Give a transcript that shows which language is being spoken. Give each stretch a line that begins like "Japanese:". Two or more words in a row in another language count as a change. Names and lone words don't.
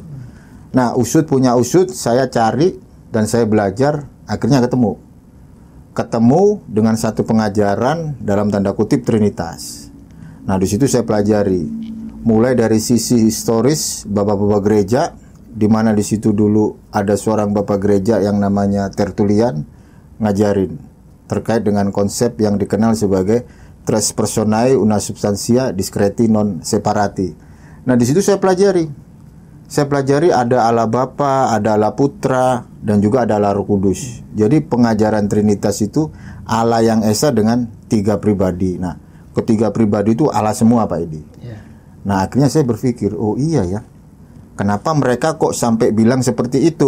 Indonesian: Nah usut punya usut, saya cari dan saya belajar, akhirnya ketemu dengan satu pengajaran dalam tanda kutip Trinitas. Nah di situ saya pelajari mulai dari sisi historis bapak-bapak gereja, di mana di situ dulu ada seorang bapak gereja yang namanya Tertullian ngajarin terkait dengan konsep yang dikenal sebagai
Latin: tres personae una substantia discreti non separati.
Indonesian: Nah di situ saya pelajari ada Allah Bapa, ada Allah Putra, dan juga ada Allah Roh Kudus. Jadi pengajaran Trinitas itu Allah yang esa dengan 3 pribadi. Nah ketiga pribadi itu Allah semua, Pak Edi. Nah akhirnya saya berpikir, oh iya ya, kenapa mereka kok sampai bilang seperti itu?